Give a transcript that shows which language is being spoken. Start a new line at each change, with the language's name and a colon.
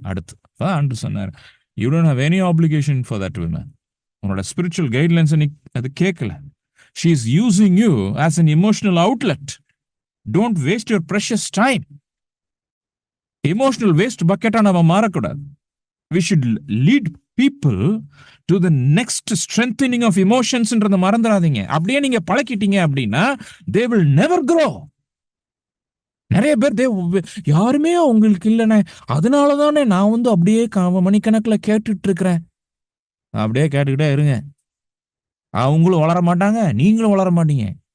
Tamil: அடுத்து ஆண்டவர் சொன்னார்,
English: You don't have any application for that women.
Tamil: உன்னோட ஸ்பிரிச்சுவல் கைட்லைன்ஸை நீ அது கேட்கல.
English: She is using you as an emotional outlet. Don't waste your precious time.
Tamil: Emotional waste பக்கெட்டாக நம்ம மாறக்கூடாது.
English: we should lead people to the next strengthening of emotionsன்றத
Tamil: மறந்துடாதீங்க. அப்படியே நீங்க பழக்கிட்டீங்க அப்படின்னா
English: they will never grow.
Tamil: நிறைய பேர் யாருமே உங்களுக்கு இல்லைண்ணே, அதனால தானே நான் வந்து அப்படியே மணிக்கணக்கில் கேட்டுட்டு இருக்கிறேன். அப்படியே கேட்டுக்கிட்டே இருங்க, அவங்களும் வளர மாட்டாங்க, நீங்களும் வளர மாட்டீங்க.